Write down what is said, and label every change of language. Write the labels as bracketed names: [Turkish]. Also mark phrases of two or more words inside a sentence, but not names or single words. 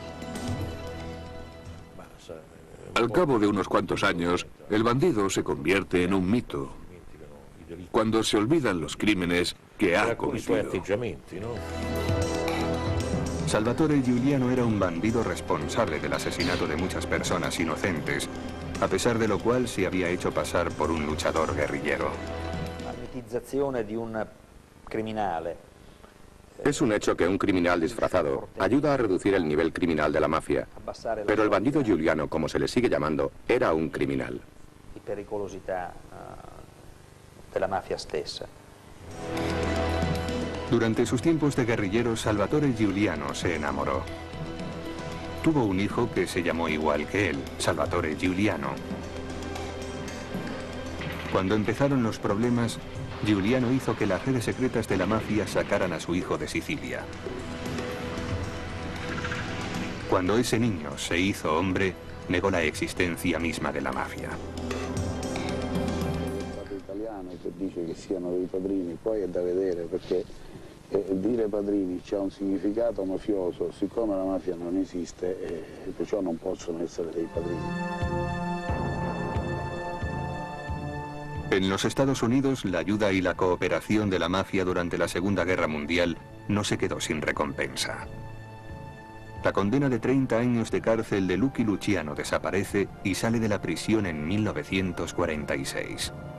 [Spanish] Al cabo de unos cuantos años, el bandido se convierte en un mito, cuando se olvidan los crímenes que ha cometido. Salvatore Giuliano era un bandido responsable del asesinato de muchas personas inocentes, a pesar de lo cual se había hecho pasar por un luchador guerrillero. [Italian] La mitizzazione di un criminale. [Spanish] Es un hecho que un criminal disfrazado ayuda a reducir el nivel criminal de la mafia, pero el bandido Giuliano, como se le sigue llamando, era un criminal. [Italian] Di pericolosità della mafia stessa. [Spanish] Durante sus tiempos de guerrillero, Salvatore Giuliano se enamoró. Tuvo un hijo que se llamó igual que él, Salvatore Giuliano. Cuando empezaron los problemas, Giuliano hizo que las redes secretas de la mafia sacaran a su hijo de Sicilia. Cuando ese niño se hizo hombre, negó la existencia misma de la mafia. [Italian] Stato italiano che dice che siano dei padrini, poi è da vedere perché dire padrini c'ha un significato mafioso, siccome la mafia non esiste, perciò non possono essere dei padrini. [Spanish] En los Estados Unidos, la ayuda y la cooperación de la mafia durante la Segunda Guerra Mundial no se quedó sin recompensa. La condena de 30 años de cárcel de Lucky Luciano desaparece y sale de la prisión en 1946.